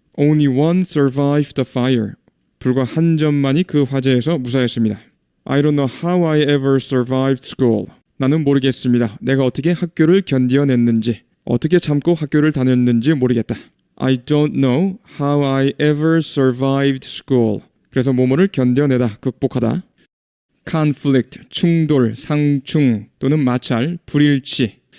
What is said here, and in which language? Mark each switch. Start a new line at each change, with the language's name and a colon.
English: Only one survived the fire.
Korean: 불과 한 점만이 그 화재에서 무사했습니다.
English: I don't know how I ever survived school.
Korean: 나는 모르겠습니다. 내가 어떻게 학교를 견뎌냈는지, 어떻게 참고 학교를 다녔는지 모르겠다.
English: I don't know how I ever survived school.
Korean: 그래서 뭐뭐를 견뎌내다, 극복하다. conflict, 충돌, 상충 또는 마찰, 불일치.